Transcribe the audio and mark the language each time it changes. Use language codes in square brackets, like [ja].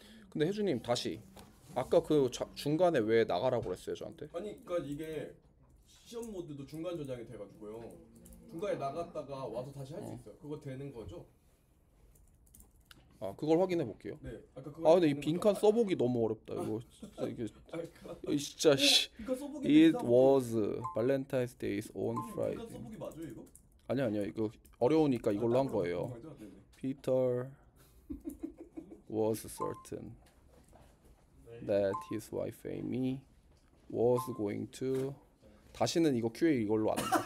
[ko] 근데 혜주님 다시 아까 그 중간에 왜 나가라고 그랬어요 저한테? 아니 그러니까 이게 시험 모드도 중간 저장이 돼가지고요. 중간에 나갔다가 와서 다시 할 수 있어요. 그거 되는 거죠? 그걸 확인해 볼게요. 네. 아까 그거. 근데 이 빈칸 써보기 너무 어렵다. 이거 진짜 이게 진짜 씨. 빈칸 써보기. [en] It was Valentine's Day on [ko] 빈칸 [en] Friday. [ko] 써보기 맞아요 이거? 아니야 이거 어려우니까 이걸로 한 거예요. 맞아? 네네. [en] Peter was certain that his wife Amy was going to [ko] 다시는 이거 QA 이걸로 안 한다.